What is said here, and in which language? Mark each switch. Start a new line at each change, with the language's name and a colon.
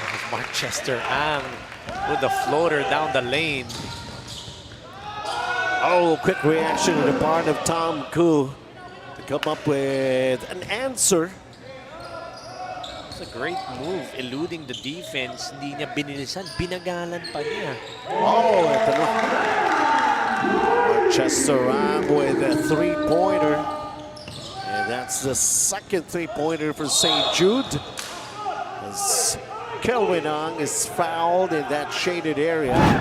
English: Manchester Ang with the floater down the lane. Oh, quick reaction on the part of Tom Koo to come up with an answer. It's a great move, eluding the defense.
Filipino: Hindi niya binilisan, binagalan pa niya. Oh, ito na.
English: Manchester Ang with a 3-pointer. And that's the second 3-pointer for St. Jude. As Kelvin Ang is fouled in that shaded area.